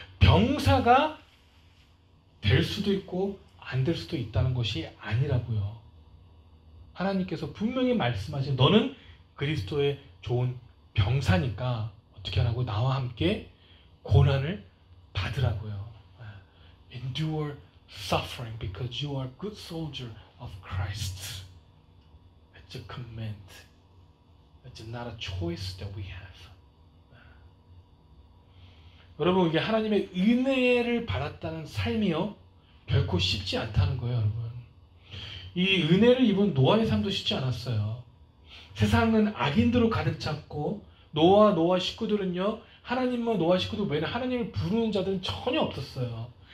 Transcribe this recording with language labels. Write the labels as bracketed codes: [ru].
[ko] 병사가 될 수도 있고 안 될 수도 있다는 것이 아니라고요. 하나님께서 분명히 말씀하신 너는 그리스도의 좋은 병사니까 어떻게 하라고 나와 함께 고난을 받으라고요. [en] Endure suffering because you are a good soldier of Christ. It's a command. It's not a choice that we have. [ko] 여러분 이게 하나님의 은혜를 받았다는 삶이요 결코 쉽지 않다는 거예요. 여러분 이 은혜를 입은 노아의 삶도 쉽지 않았어요. 세상은 악인들로 가득 찼고 노아 식구들은요 하나님과 노아 식구들 외에는 하나님을 부르는 자들은 전혀 없었어요.